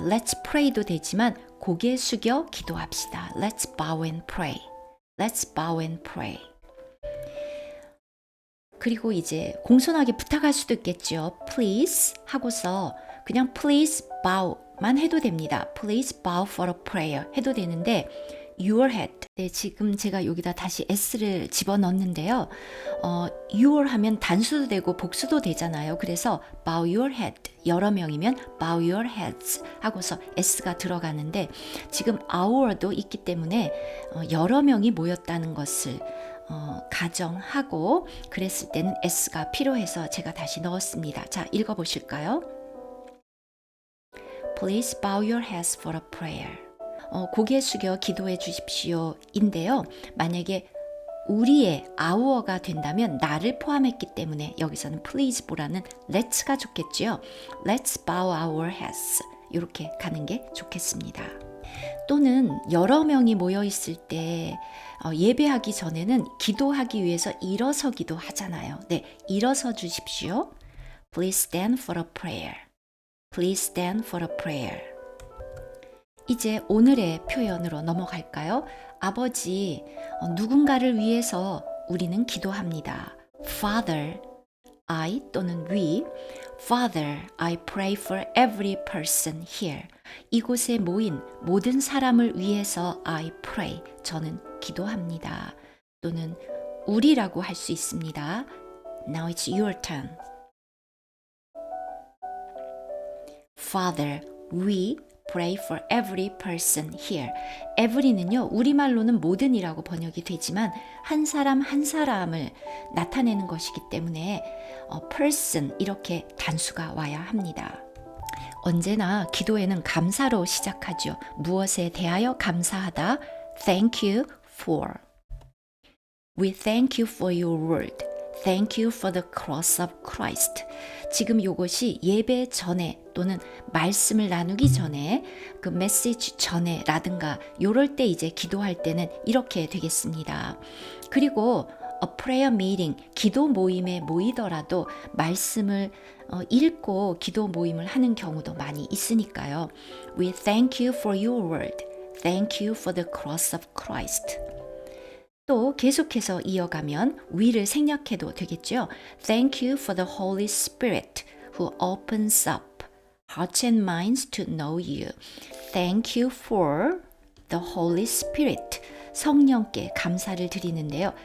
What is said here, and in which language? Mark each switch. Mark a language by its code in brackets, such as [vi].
[en] Let's pray [ko] 도 되지만 고개 숙여 기도합시다. [en] Let's bow and pray. Let's bow and pray. [ko] 그리고 이제 공손하게 부탁할 수도 있겠죠. Please 하고서 그냥 please bow만 해도 됩니다. [en] Please bow for a prayer [ko] 해도 되는데 [en] your head. [ko] 네, 지금 제가 여기다 다시 s를 집어넣는데요. your 하면 단수도 되고 복수도 되잖아요. [en] 그래서 bow your head. [ko] 여러 명이면 [en] bow your heads [ko] 하고서 s가 들어가는데 지금 our도 있기 때문에 여러 명이 모였다는 것을 가정하고 그랬을 때는 s가 필요해서 제가 다시 넣었습니다. 자, 읽어보실까요? [en] Please bow your heads for a prayer. [ko] 고개 숙여 기도해 주십시오 인데요. 만약에 우리의 our가 된다면 나를 포함했기 때문에 여기서는 please보다는 let's가 좋겠죠. [en] Let's bow our heads [ko] 이렇게 가는 게 좋겠습니다. 또는 여러 명이 모여 있을 때 예배하기 전에는 기도하기 위해서 일어서기도 하잖아요. 네, 일어서 주십시오. [en] Please stand for a prayer. Please stand for a prayer. [ko] 이제 오늘의 표현으로 넘어갈까요? 아버지, 누군가를 위해서 우리는 기도합니다. [en] Father, I 또는 we. Father, I pray for every person here. [ko] 이곳에 모인 모든 사람을 위해서 [en] I pray. [ko] 저는 기도합니다. 또는 우리라고 할 수 있습니다. [en] Now it's your turn. Father, we pray for every person here. [ko] every는요, 우리말로는 모든이라고 번역이 되지만 한 사람 한 사람을 나타내는 것이기 때문에 person 이렇게 단수가 와야 합니다. 언제나 기도에는 감사로 시작하죠. 무엇에 대하여 감사하다. [en] Thank you for. We thank you for your word. Thank you for the cross of Christ. [ko] 지금 이것이 예배 전에 또는 말씀을 나누기 전에 그 메시지 전에 라든가 요럴 때 이제 기도할 때는 이렇게 되겠습니다. 그리고 a prayer meeting, 기도 모임에 모이더라도 말씀을 읽고 기도 모임을 하는 경우도 많이 있으니까요. [en] We thank you for your word. Thank you for the cross of Christ. [ko] 또 계속해서 이어가면 we를 생략해도 되겠죠. [en] Thank you for the Holy Spirit who opens up hearts and minds to know you. Thank you for the Holy Spirit. [ko] 성령께 감사를 드리는데요.